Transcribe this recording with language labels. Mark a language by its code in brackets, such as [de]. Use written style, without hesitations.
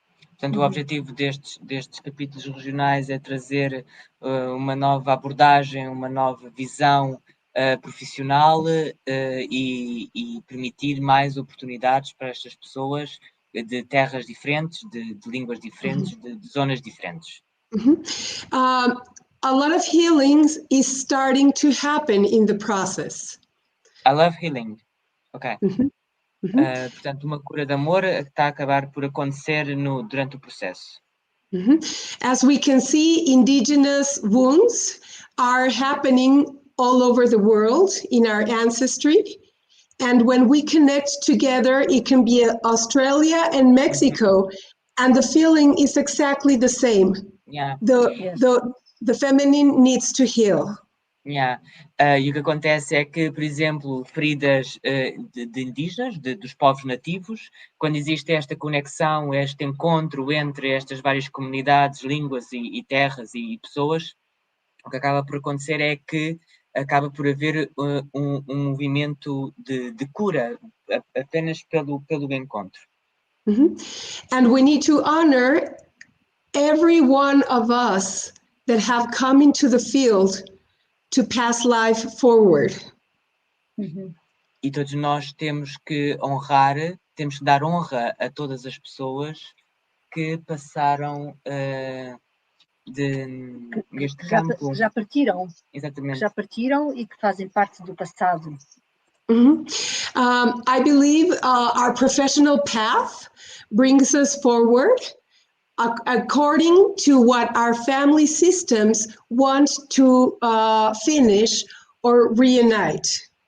[pt] Portanto, o objetivo destes capítulos regionais é trazer uma nova abordagem, uma nova visão profissional e permitir mais oportunidades para estas pessoas de terras diferentes, de línguas diferentes, de zonas diferentes. [en] A lot of healing is starting to happen in the process. I love healing. Ok. [pt] Portanto, uma cura de amor está a acabar por acontecer durante o processo. [en] As we can see, indigenous wounds are happening all over the world in our ancestry. And when we connect together, it can be Australia and Mexico, and the feeling is exactly the same. Yeah. The feminine needs to heal. Yeah. [pt] E o que acontece é que, por exemplo, feridas de indígenas, dos povos nativos, quando existe esta conexão, este encontro entre estas várias comunidades, línguas e terras e pessoas, o que acaba por acontecer é que acaba por haver um movimento de cura apenas pelo encontro. [en] And we need to honor every one of us that have come into the field to pass life forward. [pt] E todos nós temos que honrar, temos que dar honra a todas as pessoas que passaram neste campo. Já partiram. Exatamente. Já partiram e que fazem parte do passado. [en] I believe our professional path brings us forward according to what our family systems want to finish or reunite.